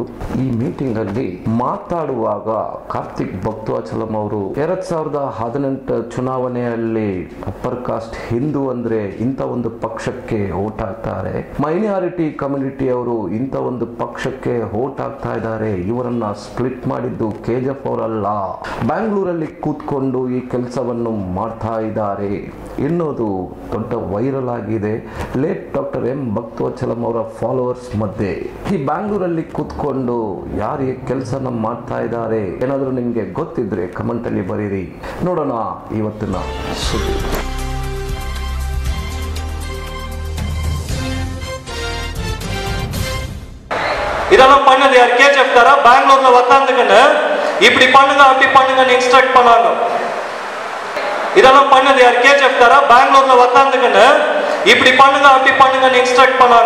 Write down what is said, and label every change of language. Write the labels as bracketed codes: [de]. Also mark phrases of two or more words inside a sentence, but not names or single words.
[kn] ಈ ಮೀಟಿಂಗ್ ಅಲ್ಲಿ ಮಾತಾಡುವಾಗ ಕಾರ್ತಿಕ್ ಭಕ್ತವಾಚಲಂ ಅವರು 2018 ಚುನಾವಣೆಯಲ್ಲಿ [en] upper caste Hindu [kn] ಅಂದ್ರೆ ಇಂಥ ಒಂದು ಪಕ್ಷಕ್ಕೆ ವೋಟ್ ಹಾಕ್ತಾರೆ, [en] minority community [kn] ಅವರು ಇಂಥ ಒಂದು ಪಕ್ಷಕ್ಕೆ ವೋಟ್ ಹಾಕ್ತಾ ಇದ್ದಾರೆ, ಇವರನ್ನ ಸ್ಪ್ಲಿಟ್ ಮಾಡಿದ್ದು KGF ಅವರಲ್ಲ, ಬ್ಯಾಂಗ್ಳೂರಲ್ಲಿ ಕೂತ್ಕೊಂಡು ಈ ಕೆಲಸವನ್ನು ಮಾಡ್ತಾ ಇದ್ದಾರೆ ಎನ್ನುವುದು ದೊಡ್ಡ ವೈರಲ್ ಆಗಿದೆ [en] late doctor [kn] M ಭಕ್ತವಚಲಂ ಅವರ ಫಾಲೋವರ್ಸ್ ಮಧ್ಯೆ. ಈ ಬ್ಯಾಂಗ್ಳೂರಲ್ಲಿ ಕೂತ್ಕೊಂಡು ಯಾರು ಈ ಕೆಲಸನ ಮಾಡ್ತಾ ಇದ್ದಾರೆ ಏನಾದರೂ ನಿಮ್ಗೆ ಗೊತ್ತಿದ್ರೆ ಕಮೆಂಟ್ ಅಲ್ಲಿ ಬರೀರಿ. ನೋಡೋಣ ಇವತ್ತಿನ ಸುದ್ದಿ. [ta] இதெல்லாம் பண்ணது யார்? KGF காரா பெங்களூர்ல உட்காந்துக்கின்னு இப்படி பண்ணுங்க அப்படி பண்ணுங்கன்னு இன்ஸ்ட்ரக்ட் பண்ணாங்க. இதெல்லாம் பண்ணது யார்? KGF காரா பெங்களூர்ல உட்காந்துக்கின்னு இப்படி பண்ணுங்க அப்படி பண்ணுங்கன்னு இன்ஸ்ட்ரக்ட் பண்ணாங்க.